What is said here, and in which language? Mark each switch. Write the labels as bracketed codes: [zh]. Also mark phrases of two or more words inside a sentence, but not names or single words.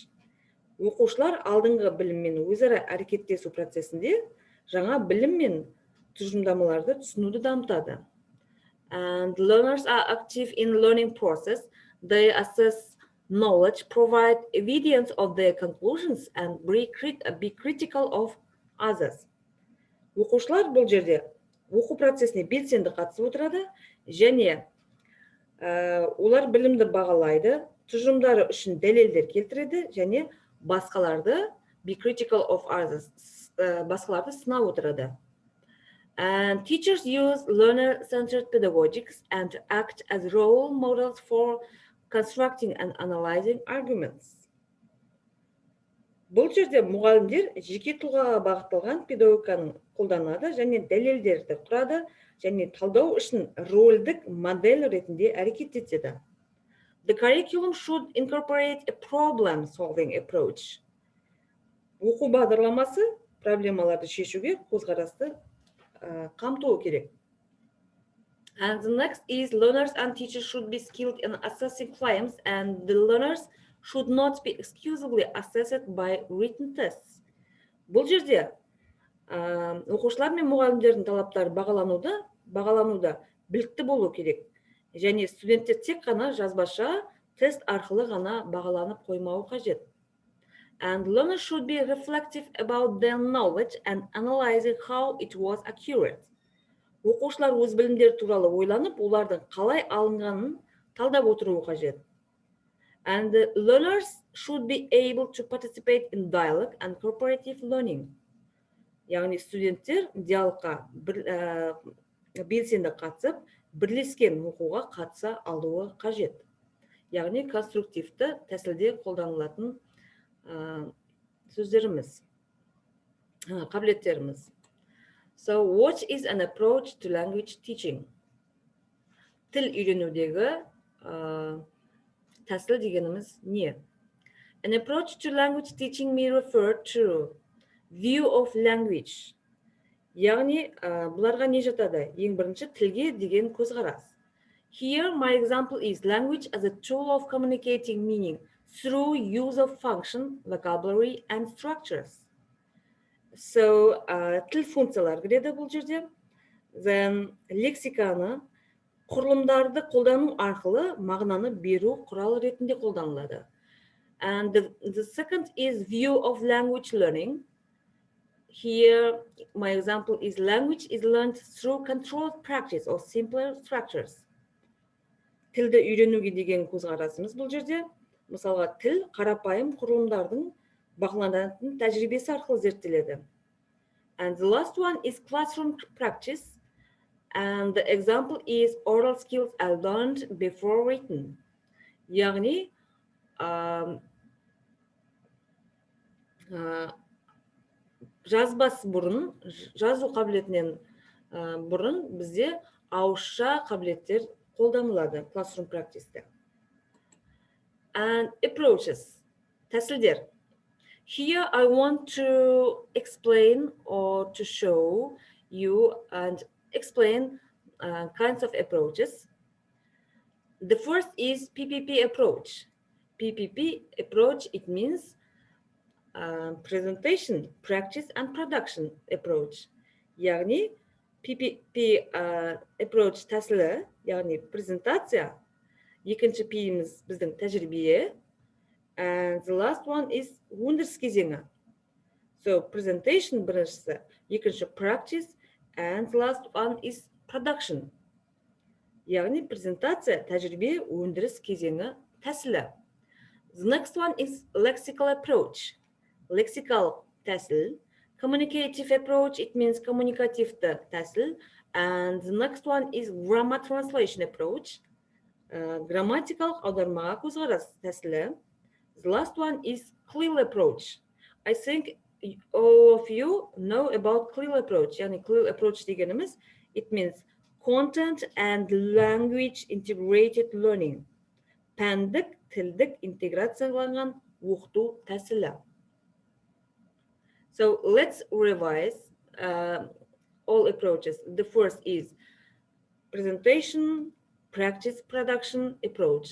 [kk] Оқушылар алдыңғы біліммен өзара әрекеттесу процесінде жаңа білім мен тұжырымдамаларды түсінуді дамытады. [en] And learners are active in learning process. They assess knowledge, provide evidence of their conclusions, and be critical of others. [kk] Оқушылар бұл жерде оқу процесіне белсенді қатысып отырады және олар білімді бағалайды, тұжырымдары үшін дәлелдер келтіреді және басқаларды [en] be critical of others, [kk] басқаларды сынап отырады. [en] And teachers use learner-centered pedagogics and act as role models for constructing and analyzing arguments. [kk] Бұл жерде мұғалімдер жеке тұлғаға бағытталған педагогиканы қолданады және дәлелдерді құрады және талдау үшін рөлдік модель ретінде әрекет етеді. [en] The curriculum should incorporate a problem-solving approach. [kk] Оқу бағдарламасы проблемаларды шешуге көзқарасты қамтуы керек. [en] And the next is learners and teachers should be skilled in assessing claims, and the learners should not be exclusively assessed by written tests. [kk] Бұл жерде оқушылар мен мұғалімдердің талаптары бағалануда білікті болу керек. Және студенттер тек қана жазбаша тест арқылы ғана бағаланып қоймауы қажет. [en] And learners should be reflective about their knowledge and analyzing how it was accurate. [kk] Оқушылар өз білімдері туралы ойланып, олардың қалай алынғанын талдап отыруы қажет. [en] And the learners should be able to participate in dialogue and cooperative learning. [kk] Яғни студенттер диалогқа белсенді қатысып, бірлескен оқуға қатыса алуы қажет. Яғни конструктивті тәсілде қолданылатын сөздеріміз, қабілеттеріміз. [en] So what is an approach to language teaching? [kk] Тіл үйренудегі тәсіл дегеніміз не? [en] An approach to language teaching may refer to view of language. [kk] Яғни бұларға не жатады? Ең бірінші тілге деген көзқарас. [en] Here my example is language as a tool of communicating meaning through use of function, vocabulary and structures. [kk] So тіл функциялар кіреді бұл жерде. Then лексиканы құрылымдарды қолдану арқылы мағынаны беру құралы ретінде қолданылады. [en] And the second is view of language learning. Here my example is language is learned through controlled practice or simpler structures. [kk] Тілді үйренуге деген көзқарасымыз бұл жерде. Мысалға тіл қарапайым құрылымдардың бақыланатын тәжірибесі арқылы зерттеледі. [en] And the last one is classroom practice. And the example is oral skills are learned before written. [kk] Яғни жазбас бұрын, жазу қабілетінен бұрын бізде ауызша қабілеттер қолданылады [en] classroom practice- [kk] те. [en] And approaches, тәсілдер. Here I want to explain or to show you and explain kinds of approaches. The first is PPP approach. PPP approach, it means presentation, practice and production approach. [kk] Яғни PPP approach тәсілі, яғни презентация, екінші P-иміз біздің тәжірибе, [en] and the last one is [kk] өндіріс кезеңі. [en] So presentation [kk] біріншісі, екінші [en] practice, and the last one is production. [kk] Яғни презентация, тәжірибе, өндіріс кезеңі тәсілі. [en] The next one is lexical approach. Lexical тәсіл. Communicative approach, it means [kk] коммуникативті тәсіл. [en] And the next one is grammar translation approach. [kk] Grammatical аудармаға көзқарас тәсілі. [en] The last one is clear approach. I think all of you know about clear approach. Yani clear approach дегеніміз, it means content and language integrated learning. [kk] Пәндік, тілдік интеграцияланған оқыту тәсілі. [en] So let's revise all approaches. The first is presentation, practice production approach.